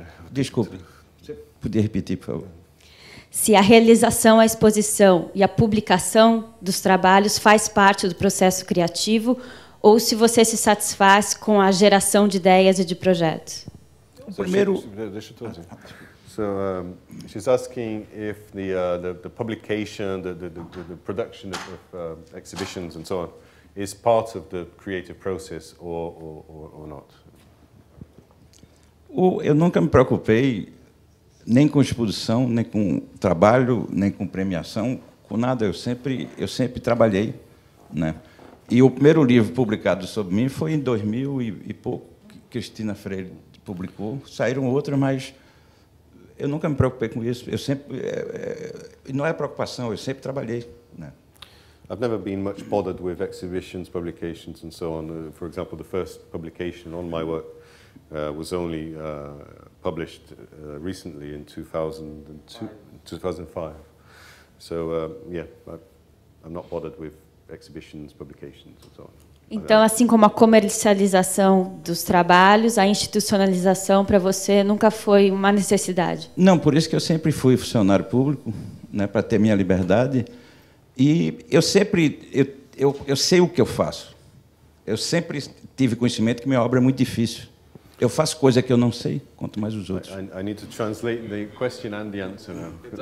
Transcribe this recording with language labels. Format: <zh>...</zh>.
<pt>Desculpe, você podia repetir, por favor? Se a realização, a exposição e a publicação dos trabalhos faz parte do processo criativo ou se você se satisfaz com a geração de ideias e de projetos? Primeiro,</pt> <en>so she's asking if the publication, the production of exhibitions and so on is part of the creative process or not.</en> <pt>Eu nunca me preocupei nem com exposição, nem com trabalho, nem com premiação, com nada. Eu sempre trabalhei, né? E o primeiro livro publicado sobre mim foi em 2000 e pouco, que Cristina Freire publicou. Saíram outras, mas eu nunca me preocupei com isso. Eu sempre não é preocupação, eu sempre trabalhei, né?</pt> <en>I've never been much bothered with exhibitions, publications, and so on. For example, the first publication on my work was only published recently in 2005. So, yeah, I'm not bothered with exhibitions, publications, and so on.</en> <pt>Então, assim como a comercialização dos trabalhos, a institucionalização para você nunca foi uma necessidade? Não, por isso que eu sempre fui funcionário público, né, para ter minha liberdade. E eu sempre eu sei o que eu faço. Eu sempre tive conhecimento que minha obra é muito difícil. Eu faço coisa que eu não sei, quanto mais os outros.</pt> <en>I need to translate the question and the answer now.</en>